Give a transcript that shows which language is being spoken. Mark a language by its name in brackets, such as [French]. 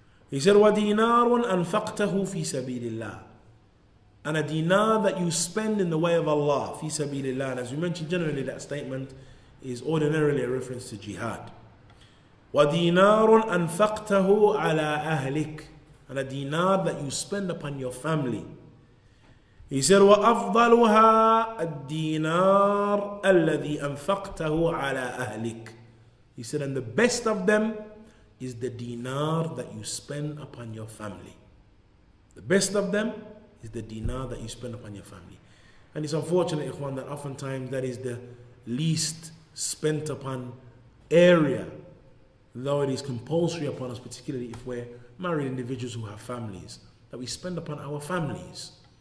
[English] He said, [Arabic] وَدِينَارٌ أَنْفَقْتَهُ فِي سَبِيلِ اللَّهِ, [English] and a dinar that you spend in the way of Allah, fi sabilillah. And as we mentioned, generally that statement is ordinarily a reference to jihad. [Arabic] وَدِينَارٌ أَنْفَقْتَهُ عَلَىٰ أَهْلِكَ, [English] and a dinar that you spend upon your family. He said, [Arabic] وَأَفْضَلُهَا الدِّينَارُ الَّذِي أَنْفَقْتَهُ عَلَىٰ أَهْلِكَ. [English] He said, and the best of them is the dinar that you spend upon your family. The best of them is the dinar that you spend upon your family. And it's unfortunate, ikhwan, that oftentimes that is the least spent upon area, though it is compulsory upon us, particularly if we're married individuals who have families, that we spend upon our families.